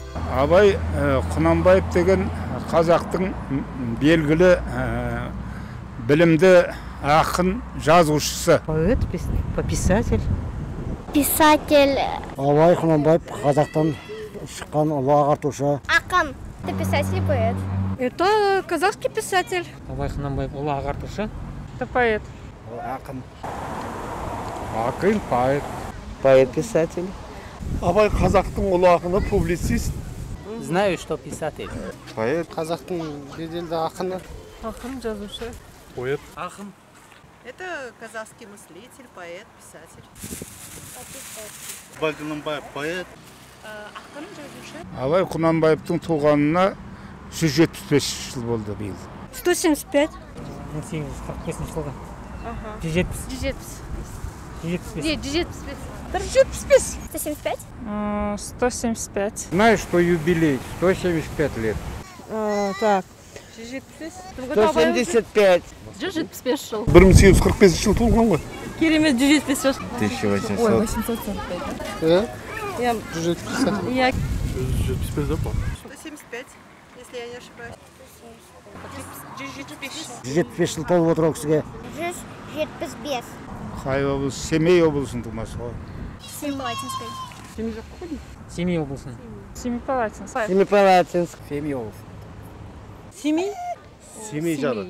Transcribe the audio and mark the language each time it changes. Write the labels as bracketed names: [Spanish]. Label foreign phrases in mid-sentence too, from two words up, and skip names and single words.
[Kazakh] Абай Құнанбаев деген қазақтың белгілі білімді ақын жазушысы. [Russian] Поэт, писатель. Писатель. [Kazakh] Абай Құнанбаев қазақтан шыққан ұлы ағартушы. Ақын. [Russian] Это писатель и поэт. Это казахский писатель. [Kazakh] Абай Құнанбаев ұлы ағартушы. [Russian] Это поэт. [Kazakh] Ақын. Ақын, поэт. [Russian] Поэт-писатель. [Kazakh] Абай қазақтың ұлы ақыны, публицист. [Russian] Знаю, что писатель. Поэт. [Kazakh] Қазақтың беделді ақыны. Ақын, жазушы. [Russian] Поэт. [Kazakh] Ақын. [Russian] Это казахский мыслитель, поэт, писатель. [Kazakh] Абай Құнанбаев поэт. Ақын, жазушы. Абай Құнанбаевтың туғанына 175 жыл болды биыл. 175. 1845 жылғы. 170. 175. [Russian] Нет, 175. 175. 175? 175. Знаешь, что юбилей 175 лет. Так. 175. [Kazakh] 175 жыл. 1845 жыл туылған ғой. Керемет 175 жыл. 1800. Ой, 845. Я 175. Я 175 да, по? [Russian] 175, если я не ошибаюсь. [Kazakh] 175 жыл толып отыр ол кісіге. 175. Қай облыс? Семей облысының тумасы ғой. [Russian] Семипалатинской. [Kazakh] Семей облысының. [Russian] Семипалатинск. Семипалатинск. [Kazakh] Семей? Семей жары.